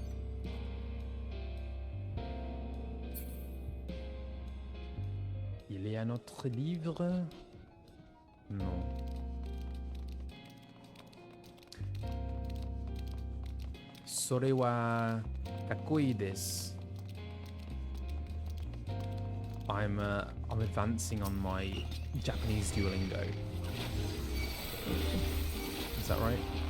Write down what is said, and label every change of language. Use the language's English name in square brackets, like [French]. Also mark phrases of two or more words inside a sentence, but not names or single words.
[French] Il y a un autre livre? Non. [Japanese] それはかっこいいです. [English] I'm advancing on my Japanese Duolingo. Is that right?